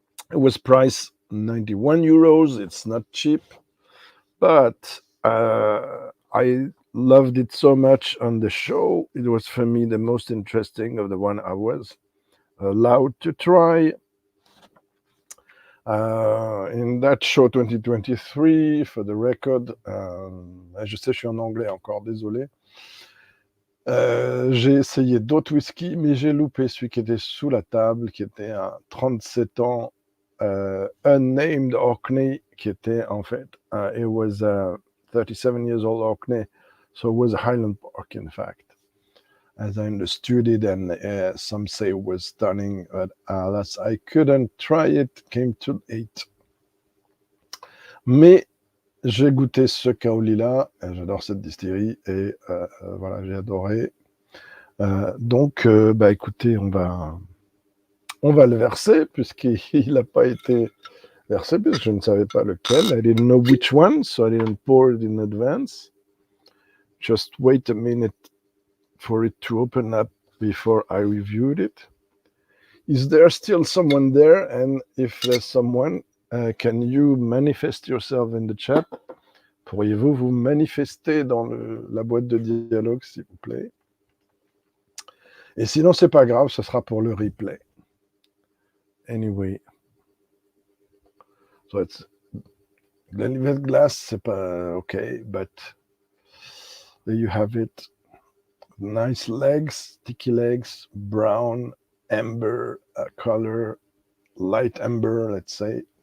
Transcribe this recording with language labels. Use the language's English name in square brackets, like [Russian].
[English] It was priced 91 euros. It's not cheap, but I loved it so much on the show. It was for me the most interesting of the one I was allowed to try. In that show 2023, for the record, [French] je sais, je suis en anglais encore, désolé. J'ai essayé d'autres whisky, mais j'ai loupé celui qui était sous la table, qui était un 37 ans, [English] unnamed Orkney, [French] qui était en fait, [English] it was a 37 years old Orkney, so it was a Highland Park, in fact. As I understood it, and some say it was stunning, but alas, I couldn't try it, came too late. [French] Mais j'ai goûté ce Caol Ila, j'adore cette distillerie, et voilà, j'ai adoré. Donc, écoutez, on va le verser, puisqu'il n'a pas été versé, puisque je ne savais pas lequel. [English] I didn't know which one, so I didn't pour it in advance. Just wait a minute for it to open up before I reviewed it. Is there still someone there? And if there's someone, can you manifest yourself in the chat? [French] Pourriez-vous vous manifester dans la boîte de dialogue, s'il vous plaît? Et sinon, c'est pas grave, ce sera pour le replay. [English] Anyway. So it's Glenlivet glass, [French] c'est pas okay, [English] but there you have it. Nice legs, sticky legs, brown, amber color, light amber, let's say.